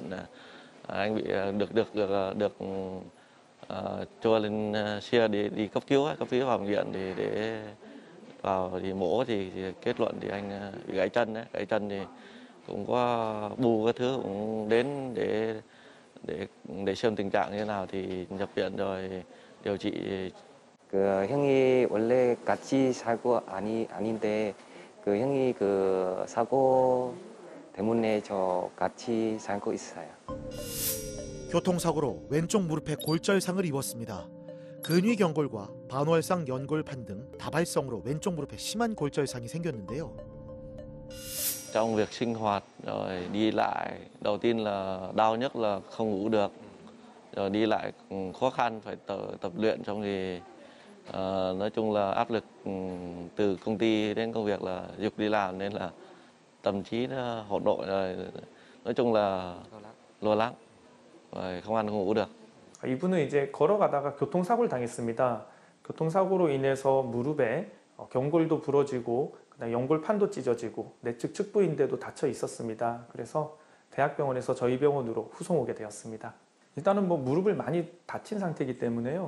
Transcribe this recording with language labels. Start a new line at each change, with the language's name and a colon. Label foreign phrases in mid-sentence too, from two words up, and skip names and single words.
Vietnamese: Anh bị được cho lên xe đi cấp cứu vào bệnh viện thì để vào thì mổ thì kết luận thì anh bị gãy chân đấy. Gãy chân thì cũng có bù các thứ, cũng đến để xem tình trạng như thế nào thì nhập viện rồi điều trị.
Korean: 그 형이 원래 같이 살고 아닌데 그 형이 그 사고 때문에 저 같이 살고 있어요. 교통사고로 왼쪽 무릎에 골절상을 입었습니다. 근위경골과 반월상 연골판 등 다발성으로 왼쪽 무릎에 심한 골절상이 생겼는데요.
Vietnamese: Trong việc sinh hoạt rồi đi lại, đầu tiên là đau nhất là không ngủ được, rồi đi lại khó khăn, phải tập luyện, trong thì nói chung là áp lực từ công ty đến công việc là giục đi làm nên là tâm trí nó hỗn độn rồi, nói chung là lo lắng, rồi không ăn không ngủ được.
Korean: 이분은 이제 걸어가다가 교통사고를 당했습니다. 교통사고로 인해서 무릎에 경골도 부러지고 그다음에 연골판도 찢어지고 내측 측부인대도 다쳐 있었습니다. 그래서 대학병원에서 저희 병원으로 후송 오게 되었습니다. 일단은 뭐 무릎을 많이 다친 상태이기 때문에요.